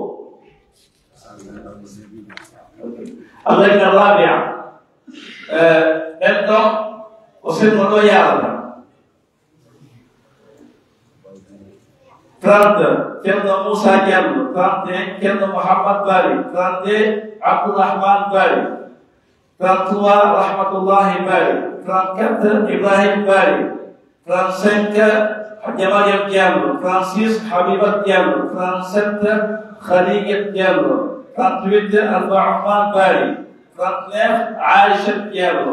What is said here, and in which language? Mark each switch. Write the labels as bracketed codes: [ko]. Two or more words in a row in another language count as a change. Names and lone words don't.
[ar] اللجنة الرابعة انتم وصلنا له 30 كابن موسى جابلو 31 كابن محمد باري 32 عبد الرحمن باري 33 رحمة الله باري 34 إبراهيم باري 35 جمال Diallo 36 Habibat Diallo 37 Khadijat Diallo 38 Abdurrahman Bari, 39 Aisha Diallo.